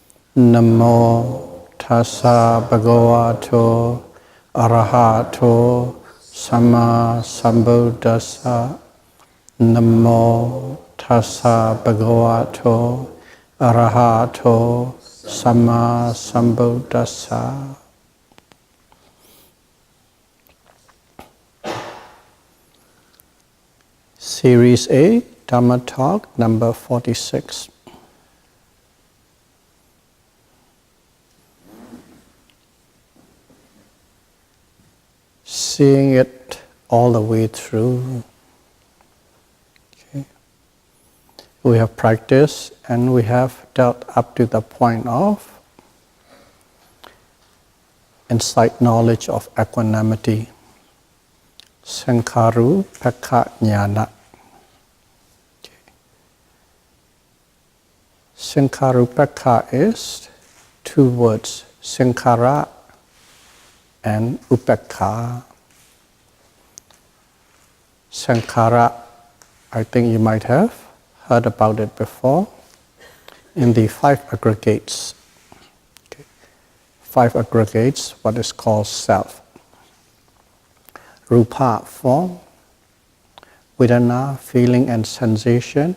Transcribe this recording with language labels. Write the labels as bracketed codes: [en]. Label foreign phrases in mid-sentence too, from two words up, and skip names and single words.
[pi] Namo tassa bhagavato arahato samma sambuddhassa. Namo tassa bhagavato arahato samma sambuddhassa. [en] Series A, Dhamma Talk number 46. Seeing it all the way through. Okay. We have practiced and we have dealt up to the point of insight knowledge of equanimity. [pi] Sankharupekkha jnana. [en] Sankharupekkha is two words, sankhara and upekkha. Sankhara, I think you might have heard about it before, in the five aggregates. Okay. Five aggregates, what is called self. Rupa, form. Vedana, feeling and sensation.